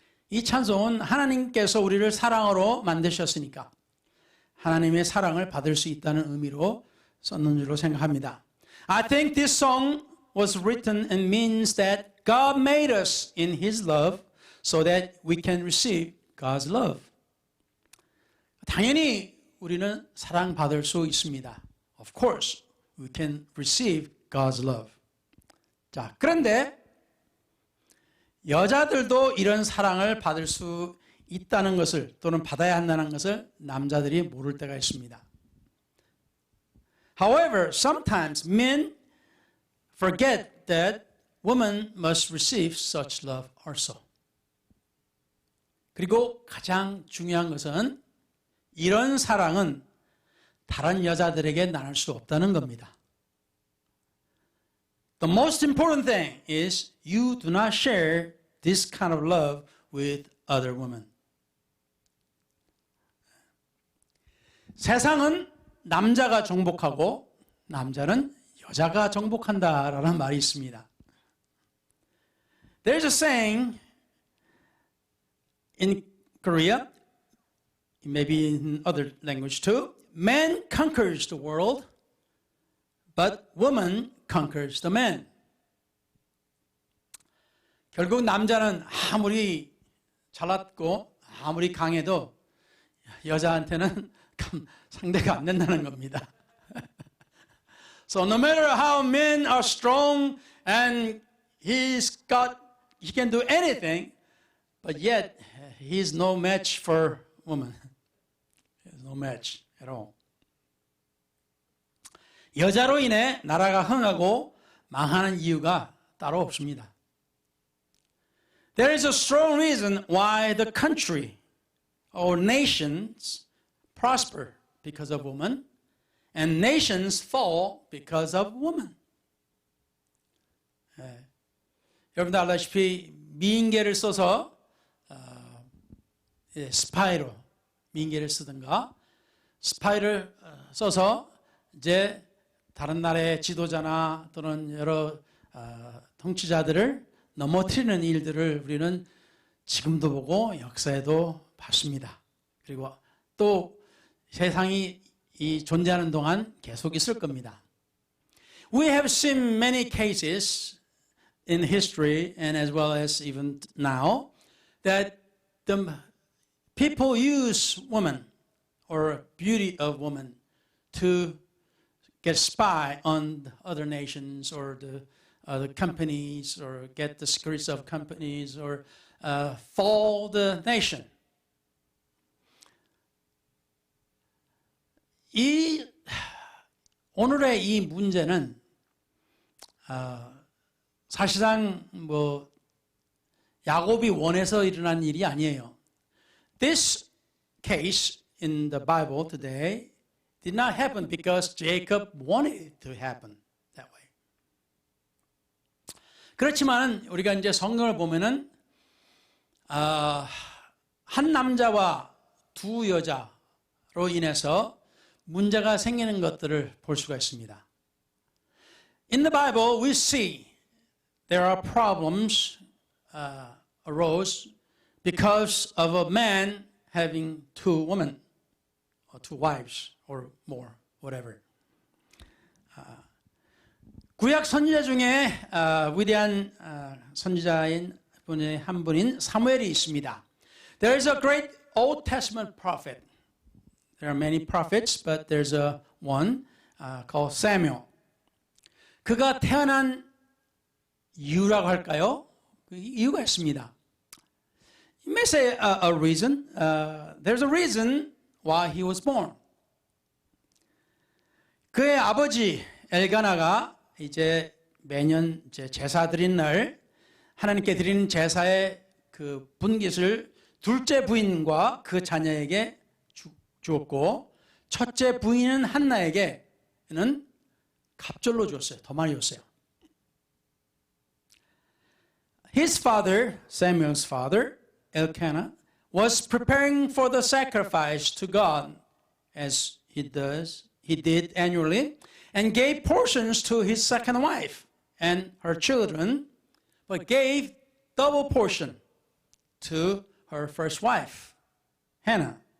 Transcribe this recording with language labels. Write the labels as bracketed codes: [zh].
[ko] 이 찬송은 하나님께서 우리를 사랑으로 만드셨으니까 하나님의 사랑을 받을 수 있다는 의미로 썼는 줄로 생각합니다. [en] I think this song was written and means that God made us in His love so that we can receive God's love. [ko] 당연히 우리는 사랑받을 수 있습니다. [en] Of course, we can receive God's love. [ko] 자, 그런데 여자들도 이런 사랑을 받을 수 있다는 것을 또는 받아야 한다는 것을 남자들이 모를 때가 있습니다. [en] However, sometimes men forget that women must receive such love also. [ko] 그리고 가장 중요한 것은 이런 사랑은 다른 여자들에게 나눌 수 없다는 겁니다. [en] The most important thing is you do not share this kind of love with other women. [ko] 세상은 남자가 정복하고 남자는 여자가 정복한다라는 말이 있습니다. [en] There's a saying in Korea, maybe in other language too, man conquers the world, but woman conquers the man. [ko] 결국 남자는 아무리 잘났고 아무리 강해도 여자한테는 상대가 안 된다는 겁니다. [en] So no matter how men are strong and he can do anything, but yet he's no match for woman. He's no match at all. [ko] 여자로 인해 나라가 흥하고 망하는 이유가 따로 없습니다. [en] There is a strong reason why the country or nations prosper because of women, and nations fall because of women. [ko] 여러분들 알다시피 미인계를 써서 스파이로 미인계를 쓰든가 스파이를 써서 이제 다른 나라의 지도자나 또는 여러 통치자들을 넘어뜨리는 일들을 우리는 지금도 보고 역사에도 봤습니다. 그리고 또 세상이 이 존재하는 동안 계속 있을 겁니다. [en] We have seen many cases in history and as well as even now that the people use women or beauty of women to get spy on other nations or the companies or get the secrets of companies or fall the nation. [ko] 오늘의 이 문제는 사실상 야곱이 원해서 일어난 일이 아니에요. [en] This case in the Bible today did not happen because Jacob wanted it to happen that way. [ko] 그렇지만 우리가 이제 성경을 보면은 한 남자와 두 여자로 인해서 문제가 생기는 것들을 볼 수가 있습니다. [en] In the Bible, we see there are problems arose because of a man having two women or two wives or more, whatever. [ko] 구약 선지자 중에 위대한 선지자인 분의 한 분인 사무엘이 있습니다. [en] There is a great Old Testament prophet. There are many prophets, but there's one called Samuel. [ko] 그가 태어난 이유라고 할까요? 그 이유가 있습니다. [en] You may say a reason. There's a reason why he was born. [ko] 그의 아버지 엘가나가 이제 매년 이제 제사 드린 날 하나님께 드리는 제사의 그 분깃을 둘째 부인과 그 자녀에게 주었고 첫째 부인은 한나에게는 갑절로 주었어요. 더 많이 줬어요. [en] His father, Samuel's father, Elkanah, was preparing for the sacrifice to God as he did annually, and gave portions to his second wife and her children, but gave double portion to her first wife, Hannah.